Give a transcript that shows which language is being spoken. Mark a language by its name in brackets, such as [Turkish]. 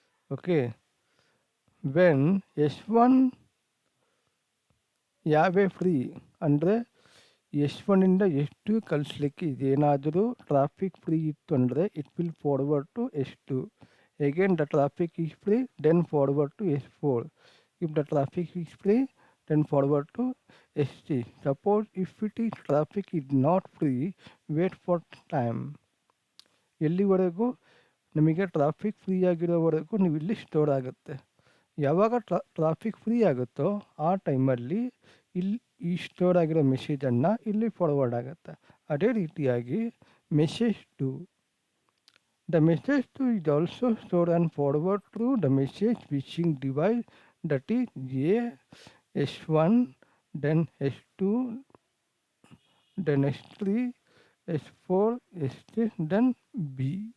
[Kannada] Okay, when S1 ಯಾವೇ free ಅಂದರೆ S1 ಇಂದ S2 ಕಳಿಸ್ಲಿಕ್ಕೆ ಇದೇನಾದರೂ ಟ್ರಾಫಿಕ್ ಫ್ರೀ ಇತ್ತು ಅಂದರೆ [English] It will forward to S2. Again the traffic is free, then forward to S4. If the traffic is free, then forward to S3. Suppose if it is traffic is not free, wait for time. [Kannada] ಎಲ್ಲಿವರೆಗೂ ನಿಮಗೆ traffic free ಆಗಿರೋವರೆಗೂ ನೀವು ಇಲ್ಲಿ store ಆಗುತ್ತೆ. ಯಾವಾಗ traffic free ಆಗುತ್ತೋ ಆ ಟೈಮಲ್ಲಿ ಇಲ್ಲಿ ಈ ಸ್ಟೋರ್ ಆಗಿರೋ ಮೆಸೇಜನ್ನು ಇಲ್ಲಿ ಫಾರ್ವರ್ಡ್ ಆಗುತ್ತೆ. ಅದೇ ರೀತಿಯಾಗಿ [English] Message 2, the message 2 is also stored and forward through the message fishing device, that is A, S1, then S2, then S3, S4, S6, then B.